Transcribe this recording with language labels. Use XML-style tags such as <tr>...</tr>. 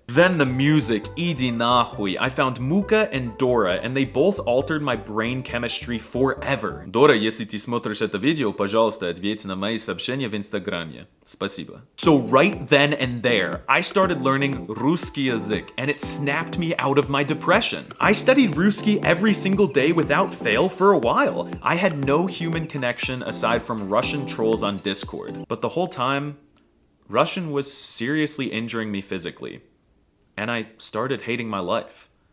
<en>Then the music,</en> <ru>иди нахуй.</ru> <en>I found Muka and Dora, and they both altered my brain chemistry forever.</en> <ru>Dora, если ты смотришь это видео, пожалуйста, ответь на мои сообщения в Инстаграме. Спасибо.</ru> <en>So right then and there, I started learning</en> <ru>русский язык,</ru> <en>and it snapped me out of my depression. I studied Ruski every single day without fail for a while. I had no human connection aside from Russian trolls on Discord. But the whole time, Russian was seriously injuring me physically, and I started hating my life.</en>